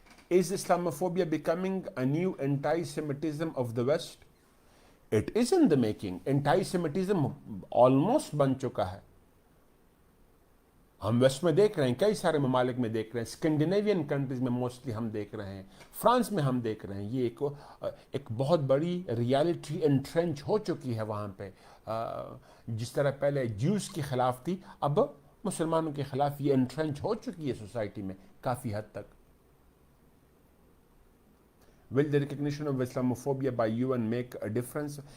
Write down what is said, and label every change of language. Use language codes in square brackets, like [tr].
[en] Is Islamophobia becoming a new anti-Semitism of the West? It is in the making. Anti-Semitism almost [ur] بن چکا ہے. ہم waste میں دیکھ رہے ہیں، کئی سارے ممالک میں دیکھ رہے ہیں، اسکینڈینیوین کنٹریز میں موسٹلی ہم دیکھ رہے ہیں، فرانس میں ہم دیکھ رہے ہیں. یہ ایک بہت بڑی ریالٹی انٹرینچ ہو چکی ہے وہاں پہ. جس طرح پہلے جیوز کے خلاف تھی، اب مسلمانوں کے خلاف یہ انٹرینچ ہو چکی ہے سوسائٹی میں کافی حد تک. [en] Will the recognition of Islamophobia by UN make a difference?